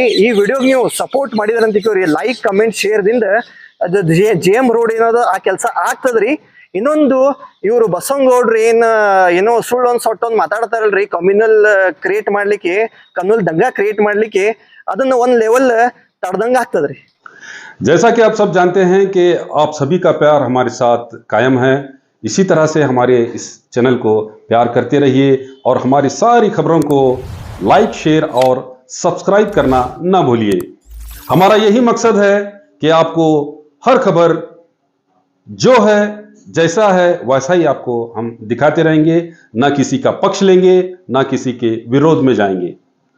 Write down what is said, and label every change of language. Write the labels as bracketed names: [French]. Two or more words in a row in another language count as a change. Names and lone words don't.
[Kannada] ಈ ವಿಡಿಯೋಗೆ ನೀವು ಸಪೋರ್ಟ್ ಮಾಡಿದ್ರಂತಿವ್ರಿ, [English] like comment share [Kannada] ದಿಂದ ಅದು JM ರೋಡ್ ಏನದ ಆ ಕೆಲಸ ಆಗ್ತದ್ರಿ. ಇನ್ನೊಂದು, ಇವರು ಬಸವನಗೌಡ್ರು ಏನೋ ಸುಳ್ಳೊಂದ್ ಸೊಟ್ಟೊಂದ್ ಮಾತಾಡ್ತಾರಲ್ರಿ, [English] communal create [Kannada] ಮಾಡ್ಲಿಕ್ಕೆ, ಕಮ್ಯುನಲ್ ದಂಗ ಕ್ರಿಯೇಟ್ ಮಾಡ್ಲಿಕ್ಕೆ, ಅದನ್ನ ಒಂದ್ ಲೆವೆಲ್ ತಡ್ದಂಗ ಆಗ್ತದ್ರಿ. [Hindi] जैसा कि आप सब जानते हैं कि आप सभी का प्यार हमारे साथ कायम है, इसी तरह से हमारे इस चैनल को प्यार करते रहिए और हमारी सारी खबरों को [English] like, share [Hindi] और सब्सक्राइब करना ना भूलिए. हमारा यही मकसद है कि आपको हर खबर जो है जैसा है वैसा ही आपको हम दिखाते रहेंगे, ना किसी का पक्ष लेंगे, ना किसी के विरोध में जाएंगे.